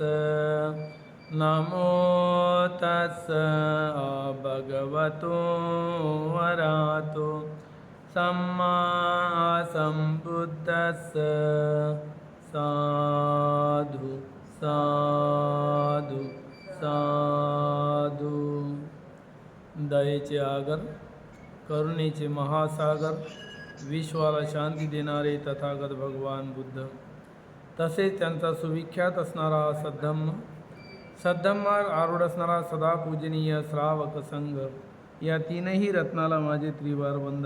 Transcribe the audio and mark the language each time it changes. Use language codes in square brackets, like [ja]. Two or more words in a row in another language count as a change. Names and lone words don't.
[pi] नमो तस् भगवतो अरहतो सम्मा संबुद्धस्स। साधु साधु साधु। [mr] दयेचे आगर, करुणेचे महासागर, विश्वाला शांती देणारे तथागत भगवान बुद्ध, तसेच त्यांचा सुविख्यात असणारा सद्धम्मावर आरूढ असणारा सदा पूजनीय श्रावक संघ, या तीनही रत्नाला माझे त्रिवार वंदन।